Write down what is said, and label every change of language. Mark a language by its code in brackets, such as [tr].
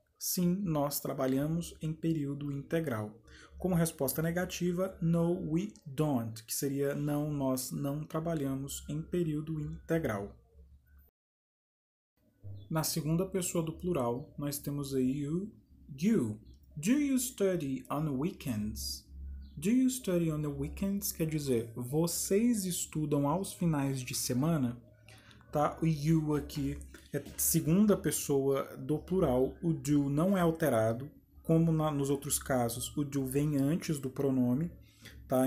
[pt] Sim, nós trabalhamos em período integral. Como resposta negativa, [en] no, we don't, [pt] que seria não, nós não trabalhamos em período integral. Na segunda pessoa do plural, nós temos aí o you. [en] Do you study on weekends? Do you study on the weekends [pt] quer dizer, vocês estudam aos finais de semana? Tá? O [en] you [pt] aqui é segunda pessoa do plural, o do não é alterado, como nos outros casos, o do vem antes do pronome, tá?